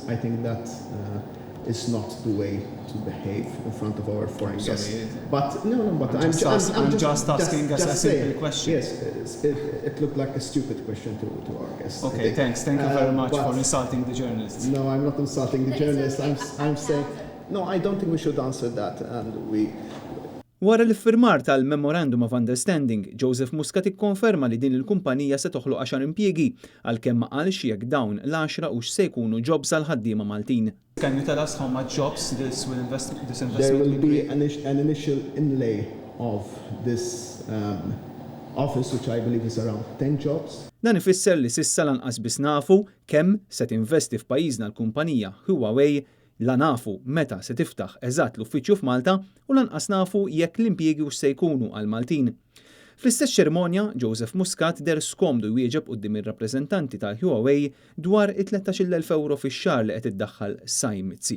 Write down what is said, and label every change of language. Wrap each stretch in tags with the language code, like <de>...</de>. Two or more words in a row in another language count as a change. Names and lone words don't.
<en>I think that is not the way to behave in front of our foreign guests. But I'm just asking a simple question. Yes, it looked like a stupid question to our guests. Okay, thanks. Thank you very much for insulting the journalists. No, I'm not insulting the journalists. I'm saying no. I don't think we should answer that, and we.</en> <mt>Wara l-iffirmar tal-</mt> <en>Memorandum of Understanding,</en> <mt>Joseph Muscat ikkonferma li din il-kumpanija se toħloq 10 impjiegi għalkemm ma qalx jekk dawn l-10 hux se jkunu jobs għal ħaddiema Maltin.</mt> <en>Can you tell us how much jobs this investment There will be an initial inlay of this office, which I believe is around 10 jobs.</en> <mt>Dan ifisser li sissa lanqas biss nafu kemm se tinvesti f'pajjiżna l-kumpanija Huawei, la nafu meta se tiftaħ eżatt l-uffiċċju f'Malta u lanqas nafu jekk l-impjiegi hux se jkunu għal Maltin. Fl-istess ċerimonja, Joseph Muscat der skomdu jwieġeb quddiem ir-rappreżentanti tal-Huawei dwar it-13,000 euro fix-xahar li qed iddaħħal Sajmitsi.</mt>